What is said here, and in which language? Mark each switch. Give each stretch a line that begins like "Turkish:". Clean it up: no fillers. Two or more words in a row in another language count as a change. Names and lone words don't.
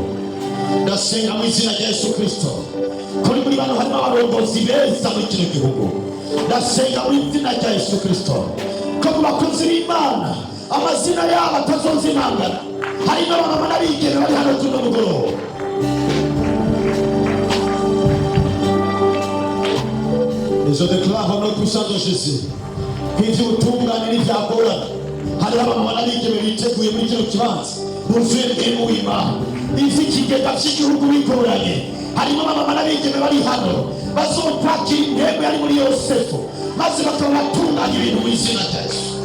Rundi: Ndasenga mu izina rya Yesu Kristo ko muri bano harimo abarongozi beza muri kino gihugu. Ndasenga mu izina rya Yesu Kristo ko mu bakozi b'Imana amazina yabo atazozimangana. Hari n'abamama n'abigeme bari hano kuno mugoroba.
French: Je déclare au nom puissant de Jésus
Rundi: kw'ivyo ubutungane n'ivyagorana hariho abamama n'abigeme biteguye muri kino kibanza buzuye mpemu w'Imana. Ivy'ikigega vy'igihugu bigoranye harimo abamama n'abigeme bari hano bazopakira impemu yari muri Yosefu maze bakaba batunganya ibintu mu izina rya Yesu.